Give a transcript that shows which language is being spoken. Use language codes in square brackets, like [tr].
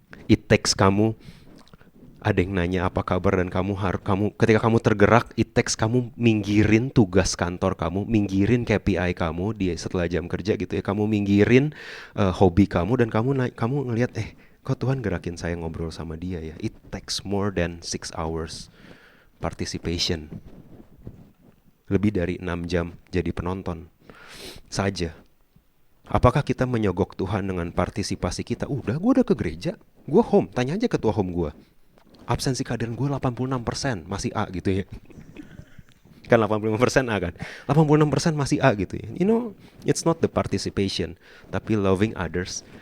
[en] It takes [id] kamu, ada yang nanya apa kabar dan kamu ketika kamu tergerak, it takes kamu minggirin tugas kantor kamu, minggirin KPI kamu setelah jam kerja gitu ya, kamu minggirin hobi kamu dan kamu ngelihat kok Tuhan gerakin saya ngobrol sama dia ya. [en] It takes more than 6 hours participation. [id] Lebih dari 6 jam jadi penonton saja. Apakah kita menyogok Tuhan dengan partisipasi kita? Gue udah ke gereja, gue home, tanya aja ketua home gue. Absensi kehadiran gue 86%, masih A gitu ya. Kan 85% A kan. 86% masih A gitu ya. [en] You know, it's not the participation, [id] tapi loving others.